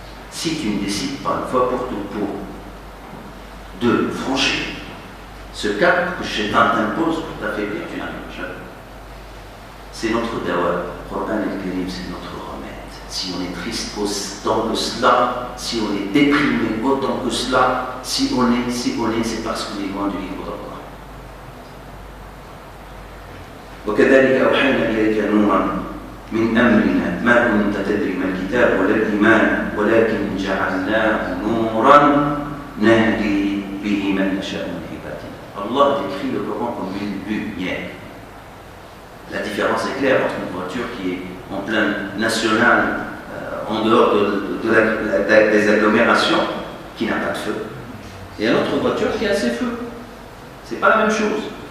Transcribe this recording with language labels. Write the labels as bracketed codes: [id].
[fr] Si tu ne décides pas une fois pour tout de franchir ce cap que Shaitan t'impose pour t'affaiblir, tu n'arrives jamais. C'est notre dawa. Coran al-Karim, c'est notre remède. Si on est triste autant que cela, si on est déprimé autant que cela, si on est, c'est parce qu'on est loin du livre d'Allah. [ar] وكذلك أوحينا إليك نورا من أمرنا ما كنت تدري ما الكتاب ولا الإيمان ولكن جعلناه نورا نهدي به من نشاء من عبادنا. [fr] Allah décrit le Coran comme une lumière. La différence est claire entre une voiture qui est en plein national, en dehors des agglomérations, qui n'a pas de feu, et une autre voiture qui a ses feux. C'est pas la même chose.